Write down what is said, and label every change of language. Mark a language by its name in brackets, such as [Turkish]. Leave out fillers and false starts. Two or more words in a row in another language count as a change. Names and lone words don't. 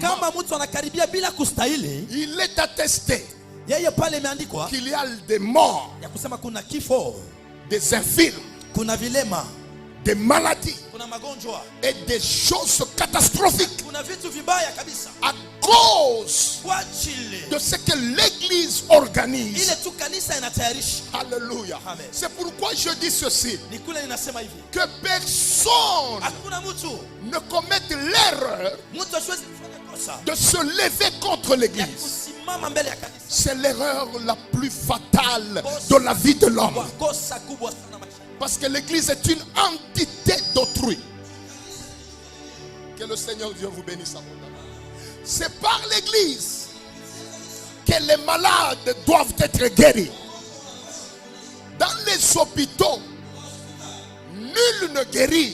[Swahili] Kama mtu anakaribia bila kustahili, [French] il est attesté [Swahili] yeye pale imeandikwa [French] qu'il y a des morts, [Swahili] ya kusema kuna kifo, [French] des infirmes, [Swahili] kuna vilema, [French] des maladies [Swahili] kuna magonjwa, [French] et des choses catastrophiques [Swahili] kuna vitu vibaya kabisa [French] à cause [Swahili] kwa ajili [French] de ce que l'église organise. [Swahili] ile tu kanisa inatayarisha. [French] Alléluia. Amen. C'est pourquoi je dis ceci, [Swahili] Ni kule ninasema hivi, [French] que personne [Swahili] hakuna mtu [French] ne commette l'erreur [Swahili] mtu asiwezi kufanya kosa [French] de se lever contre [Swahili] ya [French] l'église. [Swahili] kusimama mbele ya kanisa. [French] C'est l'erreur la plus fatale de la vie de l'homme. [Swahili] Kwa kosa kubwa sana maisha. [French] Parce que l'église est une entité d'autrui. Que le Seigneur Dieu vous bénisse abondamment. C'est par l'église que les malades doivent être guéris. Dans les hôpitaux, nul ne guérit.